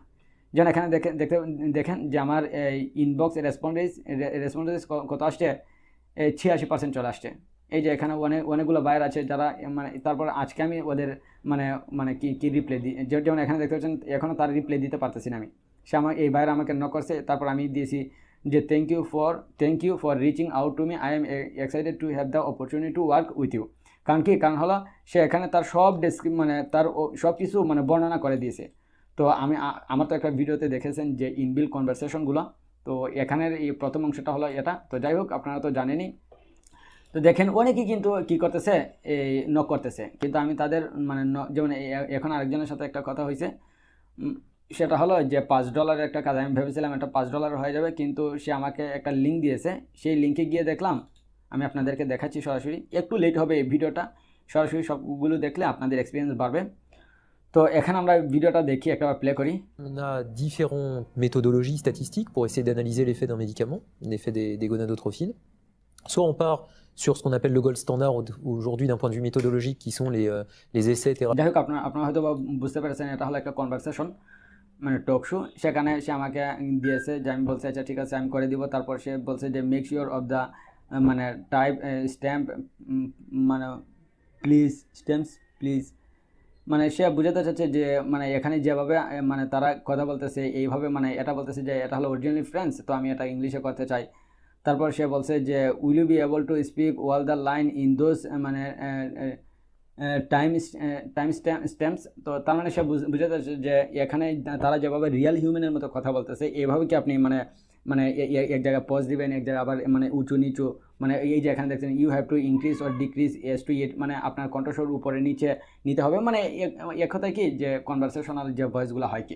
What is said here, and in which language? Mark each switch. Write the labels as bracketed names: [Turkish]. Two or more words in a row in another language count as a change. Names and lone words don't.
[Bangla] যেমন এখানে দেখেন যে আমার [English] inbox responses [Bangla] কত আসছে, 86% চলে আসছে। এই যে এখানে অনেকগুলো বায়ার আছে যারা, মানে তারপর আজকে আমি ওদের মানে কি রিপ্লাই দিই, যেমন এখানে দেখতে পাচ্ছেন এখনও তার রিপ্লাই দিতে পারতেছি না আমি। এই বায়ার আমাকে নক করছে, তারপর আমি দিয়েছি যে [English] Thank you for reaching out to me, I am excited to have the opportunity to work with you. [Bangla] কারণ হলো সে এখানে তার সব মানে তার সব কিছু মানে বর্ণনা করে দিয়েছে। তো আমার তো একটা ভিডিওতে দেখেছেন যে ইনবিল্ট কনভারসেশনগুলো, তো তো এখানের এই প্রথম অংশটা হলো এটা। তো যাই হোক, আপনারা তো জানেনই। তো দেখেন অনেকেই কিন্তু কি করতেছে, এই নক করতেছে, কিন্তু আমি তাদের মানে যেমন এখন আরেকজনের সাথে একটা কথা হয়েছে, সেটা হলো যে $5 একটা কাজ। আমি ভেবেছিলাম এটা $5 হয়ে যাবে, কিন্তু সে আমাকে একটা লিঙ্ক দিয়েছে। সেই লিঙ্কে গিয়ে দেখলাম, আমি আপনাদেরকে দেখাচ্ছি সরাসরি, একটু লেট হবে এই ভিডিওটা, সরাসরি সবগুলো দেখলে আপনাদের এক্সপিরিয়েন্স বাড়বে। তো এখানে আমরা ভিডিওটা দেখি, একটা প্লে করি। [French] On a différentes méthodologies statistiques pour essayer d'analyser l'effet d'un médicament, l'effet des gonadotrophes. Soit on part sur ce qu'on appelle le [English] gold standard [French] aujourd'hui d'un point de vue méthodologique, qui sont les essais thérapeutiques. [Bangla] যাই হোক, আপনারা হয়তো বুঝতে পেরেছেন, এটা হলো একটা কনভারসেশন, মানে [English] talk show. [Bangla] সেখানে সে আমাকে দিয়েছে যে আমি বলছি আচ্ছা ঠিক আছে আমি করে দিব। তারপর সে বলছে যে [English] make sure of the [Bangla] মানে [English] type stamp, [Bangla] মানে [English] please stamps please, [Bangla] মানে সে বুঝাতে চাচ্ছে যে মানে এখানে যেভাবে মানে তারা কথা বলতেছে এইভাবে, মানে এটা বলতেছে যে এটা হলো [English] originally French, [Bangla] তো আমি এটা ইংলিশে করতে চাই। তারপর সে বলছে যে [English] will you be able to speak all the line in those [Bangla] মানে [English] time stamps. [Bangla] তো তার মানে সে বুঝাতে চাচ্ছে যে এখানে তারা যেভাবে রিয়েল হিউম্যানের মতো কথা বলতেছে, এইভাবে কি আপনি মানে মানে এক জায়গায় পজ দিবেন, এক জায়গায় আবার মানে উঁচু নিচু, মানে এই যে এখানে দেখছেন [English] you have to increase or decrease as to it, [Bangla] মানে আপনার কণ্ঠস্বর উপরে নিচে নিতে হবে, মানে এক কথায় কি যে কনভারসেশনাল যে ভয়েসগুলো হয় কি।